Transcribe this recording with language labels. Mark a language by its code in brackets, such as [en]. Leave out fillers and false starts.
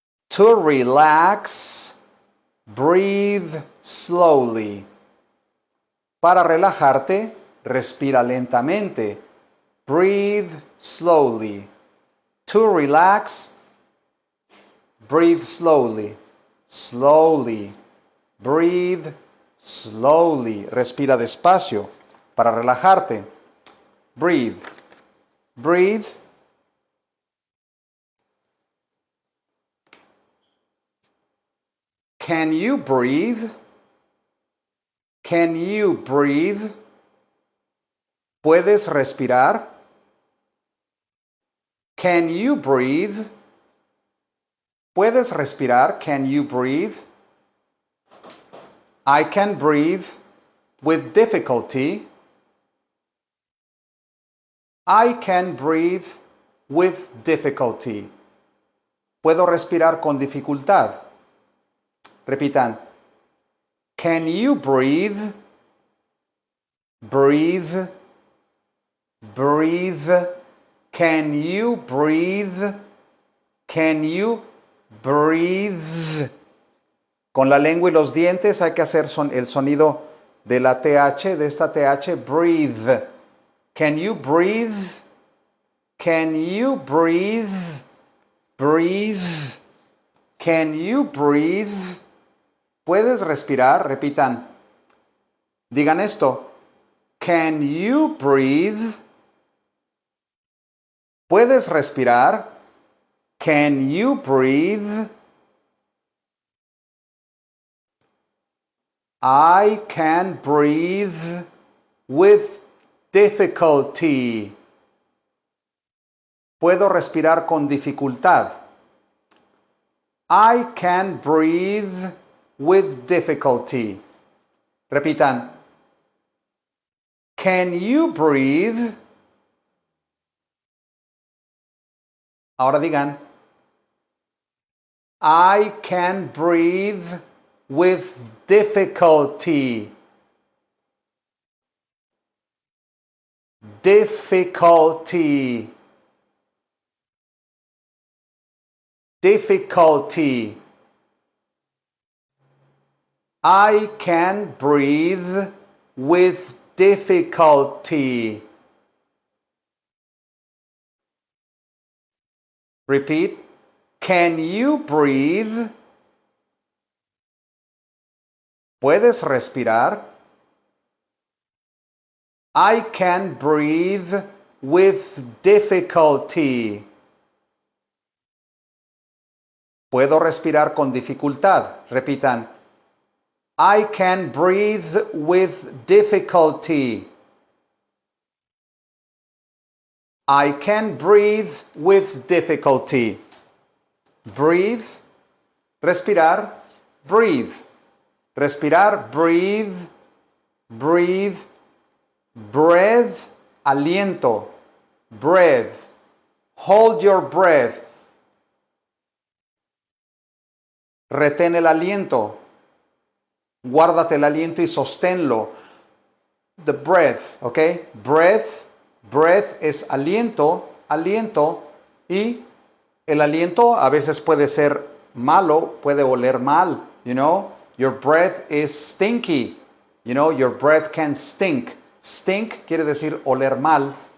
[en] To relax, breathe slowly. [es] Para relajarte, respira lentamente. [en] Breathe slowly. To relax, breathe slowly. Slowly. Breathe slowly. [es] Respira despacio para relajarte. [en] Breathe. Breathe. Can you breathe? Can you breathe? [es] ¿Puedes respirar? [en] Can you breathe? [es] ¿Puedes respirar? [en] Can you breathe? I can breathe with difficulty. I can breathe with difficulty. [es] Puedo respirar con dificultad. Repitan. [en] Can you breathe? Breathe. Breathe. Can you breathe? Can you breathe? [es] Con la lengua y los dientes hay que hacer el sonido de la TH, de esta TH. [en] Breathe. Can you breathe? Can you breathe? Breathe. Can you breathe? [es] ¿Puedes respirar? Repitan. Digan esto. [en] Can you breathe? [es] ¿Puedes respirar? [en] Can you breathe? I can breathe with difficulty. [es] Puedo respirar con dificultad. [en] I can breathe with difficulty. [es] Repitan. [en] Can you breathe? [es] Ahora digan. [en] I can breathe with difficulty. Difficulty. Difficulty. I can breathe with difficulty. Repeat. Can you breathe? [es] ¿Puedes respirar? [en] I can breathe with difficulty. [es] Puedo respirar con dificultad. Repitan. [en] I can breathe with difficulty. I can breathe with difficulty. Breathe. Respirar. Breathe. Respirar. Breathe. Breathe. Breath. Aliento. Breath. Hold your breath. [es] Retén el aliento. Guárdate el aliento y sosténlo. The breath, ¿ok? Breath es aliento, y el aliento a veces puede ser malo, puede oler mal, [en] you know? Your breath is stinky, you know? Your breath can stink. [es] Stink quiere decir oler mal.